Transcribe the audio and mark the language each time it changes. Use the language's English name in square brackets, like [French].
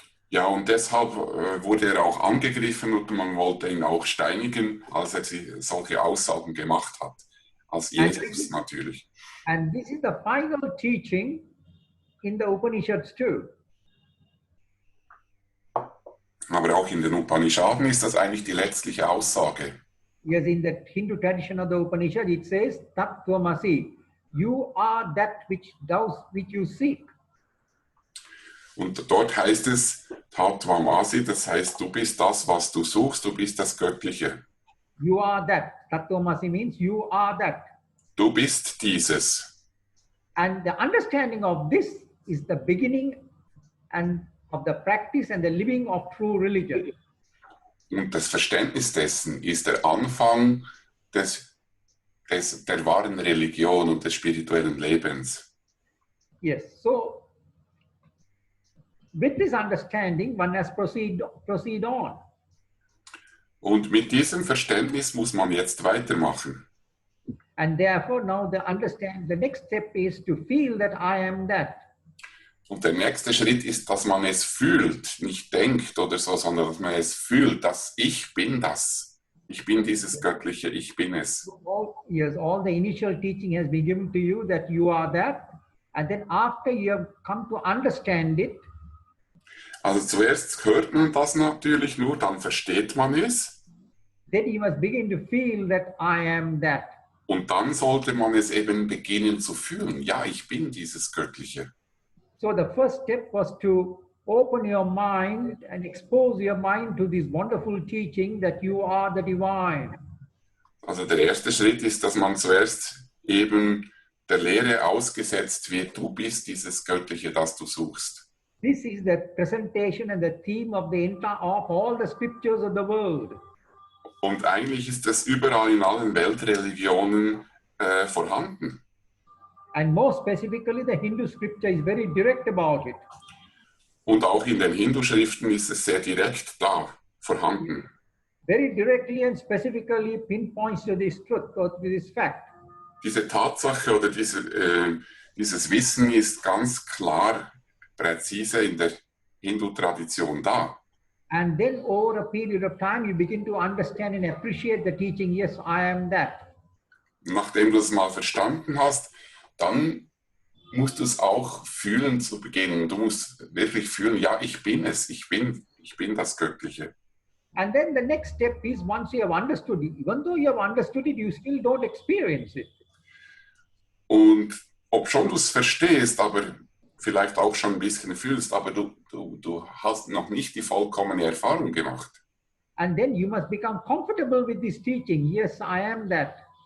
[German] Ja, und deshalb wurde er auch angegriffen und man wollte ihn auch steinigen, als er solche Aussagen gemacht hat. Als Jesus natürlich. [English] And this is the final teaching in the Upanishads too. [German] Aber auch in den Upanishaden ist das eigentlich die letztliche Aussage. [English] Yes, in the Hindu tradition of the Upanishad, it says, [Sanskrit] Tat Tvamasi, [English] you are that which you seek. [German] Und dort heißt es, Tatvamasi, das heißt, du bist das, was du suchst, du bist das Göttliche. [English] You are that. [Sanskrit] Tat Tvamasi [English] means you are that. [German] du bist dieses. [English] And the understanding of this is the beginning and of the practice and the living of true religion. [German] Und das Verständnis dessen ist der Anfang der wahren Religion und des spirituellen Lebens. [English] Yes, so with this understanding, one has proceed on. [German] Und mit diesem Verständnis muss man jetzt weitermachen. [English] And therefore, now the next step is to feel that I am that. [German] Und der nächste Schritt ist, dass man es fühlt, nicht denkt oder so, sondern dass man es fühlt, dass ich bin das. Ich bin dieses Göttliche, ich bin es. [English] Yes, all the initial teaching has been given to you that you are that. And then after you have come to understand it, [German] Also zuerst hört man das natürlich nur, dann versteht man es. [English] then you must begin to feel that I am that. [German] Und dann sollte man es eben beginnen zu fühlen. Ja, ich bin dieses Göttliche. [English] So the first step was to open your mind and expose your mind to this wonderful teaching that you are the divine. [German] Also der erste Schritt ist, dass man zuerst eben der Lehre ausgesetzt wird, du bist dieses Göttliche, das du suchst. [English] This is the presentation and the theme of all the scriptures of the world. [German] Und eigentlich ist das überall in allen Weltreligionen vorhanden. [English] And more specifically, the Hindu scripture is very direct about it. [German] Und auch in den Hindu-Schriften ist es sehr direkt da vorhanden. [English] Very directly and specifically pinpoints to this truth or to this fact. [German] Diese Tatsache oder dieses Wissen ist ganz klar, präzise in der Hindu-Tradition da. [English] And then over a period of time, you begin to understand and appreciate the teaching, yes, I am that. [German] Nachdem du es mal verstanden hast, dann musst du es auch fühlen zu beginnen. Du musst wirklich fühlen, ja, ich bin es, ich bin das Göttliche. [English] And then the next step is once you have understood it, even though you have understood it, you still don't experience it. [German] Und obschon du es verstehst, aber vielleicht auch schon ein bisschen fühlst, aber du hast noch nicht die vollkommene Erfahrung gemacht. [English] And then you must become comfortable with this teaching, yes, I am that.